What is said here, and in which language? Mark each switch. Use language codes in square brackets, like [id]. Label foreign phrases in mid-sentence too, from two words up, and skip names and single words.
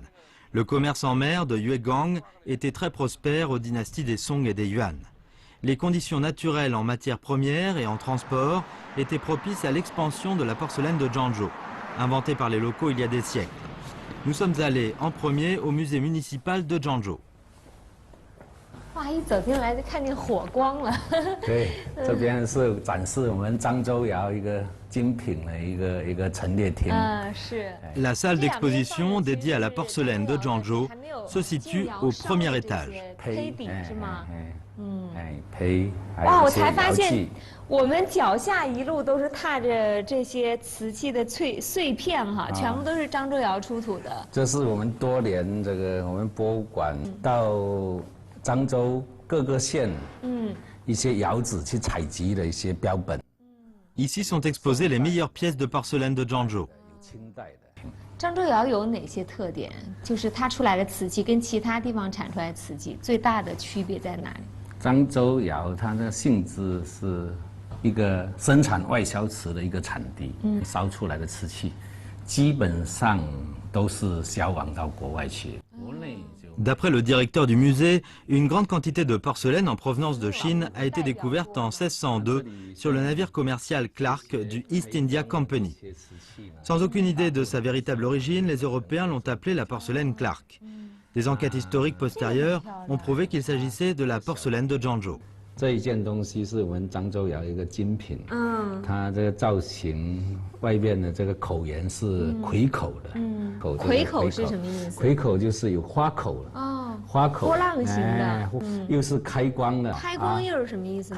[fr] Le commerce en mer de Yuegang était très prospère aux dynasties des Song et des Yuan. Les conditions naturelles en matières premières et en transport étaient propices à l'expansion de la porcelaine de Zhangzhou, inventée par les locaux il y a des siècles. Nous sommes allés en premier au musée municipal de Zhangzhou. [zh] 哇，一走进来就看见火光了。对，这边是展示我们漳州窑一个精品的一个陈列厅。是。 [fr] La salle d'exposition dédiée à la porcelaine de Zhangzhou se situe au premier étage. [zh] 胚底是吗？胚。哇，我才发现我们脚下一路都是踏着这些瓷器的碎片哈，全部都是漳州窑出土的。这是我们多年这个我们博物馆到漳州各个县一些窑址去采集的一些标本。 [fr] Ici sont exposées les meilleures pièces de porcelaine de Zhangzhou. [zh] 漳州窑有哪些特点？就是它出来的瓷器跟其他地方产出来的瓷器最大的区别在哪里？漳州窑它的性质是一个生产外销瓷的一个产地，烧出来的瓷器基本上都是销往到国外去。国内 [fr] D'après le directeur du musée, une grande quantité de porcelaine en provenance de Chine a été découverte en 1602 sur le navire commercial Clark du East India Company. Sans aucune idée de sa véritable origine, les Européens l'ont appelée la porcelaine Clark. Des enquêtes historiques postérieures ont prouvé qu'il s'agissait de la porcelaine de Zhangzhou. [zh] 这一件东西是我们漳州窑一个精品，它这个造型外面的这个口沿是葵口的，葵口是什么意思？葵口就是有花口了， 花口波浪形的，又是开光的。开光又是什么意思？